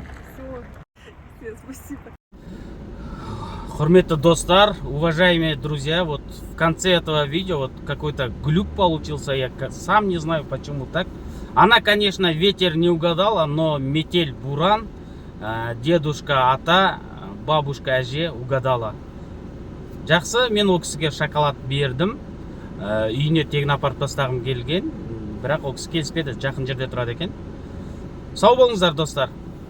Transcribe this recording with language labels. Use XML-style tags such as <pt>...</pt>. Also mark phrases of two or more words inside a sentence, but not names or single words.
<ru>Все, спасибо.</ru> <kk>Хурметті достар,</kk> <ru>уважаемые друзья, вот в конце этого видео вот какой-то глюк получился, я сам не знаю почему так. Она, конечно, ветер не угадала, но метель, буран, дедушка, ата, бабушка, әже угадала.</ru> <kk>Жақсы, мен ол кісіге шоколад бердім, үйіне тегін апарып тастағым келген, бірақ ол кісі келіспеді, жақын жерде тұрады екен. Сау болыңыздар достар.</kk>